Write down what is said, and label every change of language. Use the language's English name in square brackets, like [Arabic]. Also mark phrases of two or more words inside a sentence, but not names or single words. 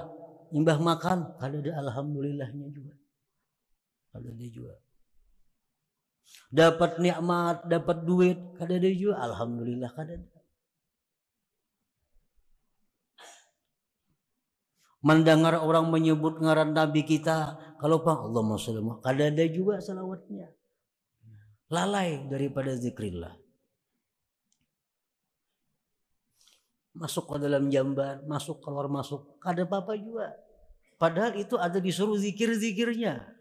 [Banjar] Imbah makan kada ada alhamdulillahnya juga. Kada ada juga. Dapat nikmat, dapat duit, kada ada juga alhamdulillah kada ada. Mendengar orang menyebut ngaran Nabi kita, kalau Pak [Arabic] Allahumma sholli [Banjar] ada juga salawatnya. [Indonesian] Lalai daripada zikrillah. Masuk ke dalam jamban, masuk keluar masuk, ada apa-apa juga. Padahal itu ada disuruh zikir-zikirnya.